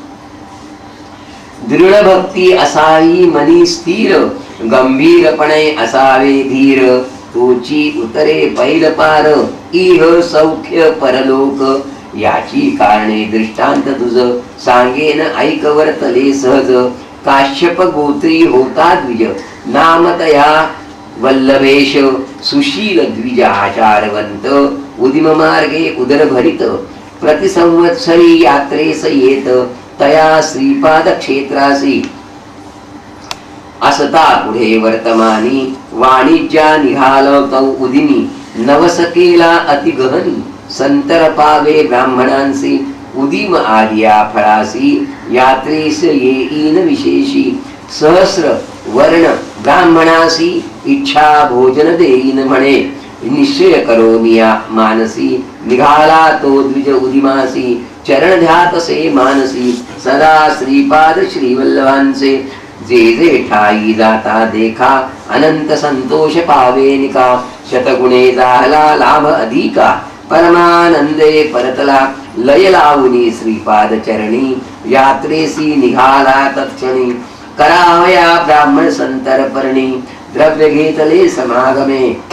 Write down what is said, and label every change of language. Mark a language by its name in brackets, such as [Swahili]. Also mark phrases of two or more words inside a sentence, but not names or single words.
[Marathi] दृढ भक्ती असावी मनी स्थिर. गंभीरपणे असावे धीर. तोची उतरे पैल पार. इह सौख्य परलोक. याची कारणे दृष्टांत तुझ सांगेन ऐक वर्तले सहज. काश्यप गोत्री होता द्विज नामतया वल्लभेश. सुशील द्विजाचारवंत उदिम मार्गे उदर भरित. प्रतिसंवत्सरी यात्रेस येत तया श्रीपाद क्षेत्रासी. असता पुढे वर्तमानी वाणिज्या निघालवतौ उदिनी. नवसकेला अतिगहनी संतर पावे ब्राह्मणांसी. उदिम आर्या फळासी यात्रेस येईन विशेषी. सहस्र वर्ण ब्राह्मणासी इच्छा भोजन देईन म्हणे. निश्चय करोनिया मानसी निघाला तो द्विज उदिमासी. चरण ध्यातसे मानसी सदा श्रीपाद श्रीवल्लभांचे. जे जे ठाई जाता देखा अनंत संतोष पावेनिका शतगुणे झाला लाभ अधिका परमानंदे परतला लय लावणी श्रीपाद चरणी यात्रेसी निघाला तत्क्षणी करावया ब्राह्मण संतर्पणी द्रव्य घेतले समागमे